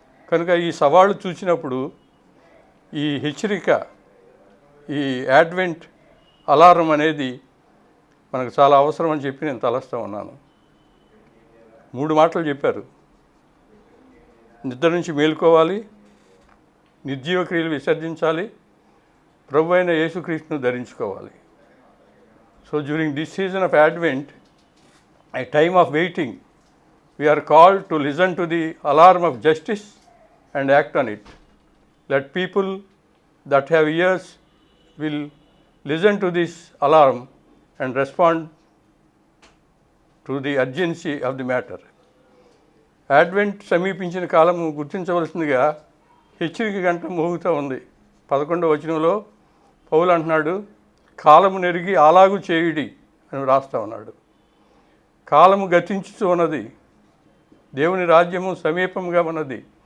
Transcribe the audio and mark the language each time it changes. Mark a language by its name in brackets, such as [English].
[Telugu] కనుక ఈ సవాళ్ళు చూసినప్పుడు ఈ హెచ్చరిక, ఈ అడ్వెంట్ అలారం అనేది మనకు చాలా అవసరం అని చెప్పి నేను తలస్తూ ఉన్నాను. 3 మాటలు చెప్పారు. నిద్ర నుంచి మేలుకోవాలి, నిర్జీవ క్రియలు విసర్జించాలి, ప్రభు అయిన యేసుక్రీస్తును ధరించుకోవాలి. [English] So during this season of Advent, a time of waiting. We are called to listen to the alarm of justice and act on it. Let people that have ears will listen to this alarm and respond to the urgency of the matter. [Telugu] Advent సమీపించిన కాలము గుర్తించవలసిందిగా హెచ్చరిక గంట మోగుతూ ఉంది. 11వ వచనంలో పౌలు అంటున్నాడు, కాలము నెరిగి అలాగు చేయుడి అని రాస్తా ఉన్నాడు. కాలము గతించుతూ ఉన్నది. దేవుని రాజ్యము సమీపంగా ఉన్నది.